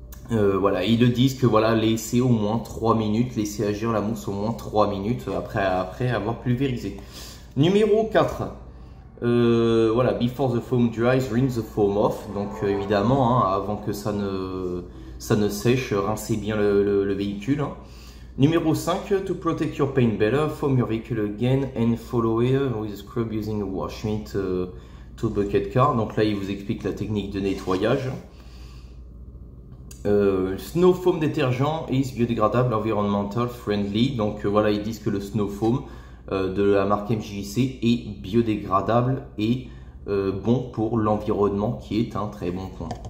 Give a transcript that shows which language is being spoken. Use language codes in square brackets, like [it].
[fr] Voilà, ils le disent que voilà, laissez au moins 3 minutes, laissez agir la mousse au moins 3 minutes après avoir pulvérisé. Numéro 4. [en] Voilà, before the foam dries, rinse the foam off. [fr] Donc évidemment, hein, avant que ça ne sèche, rincez bien le véhicule. Hein. [en] Numéro 5, to protect your paint better, foam your vehicle again and follow it with a scrub using a wash mitt to bucket car. [fr] Donc là, il vous explique la technique de nettoyage. [en] Snow foam détergent is biodégradable, environmental friendly. [fr] Donc voilà, ils disent que le snow foam de la marque MJC est biodégradable et bon pour l'environnement, qui est un très bon point.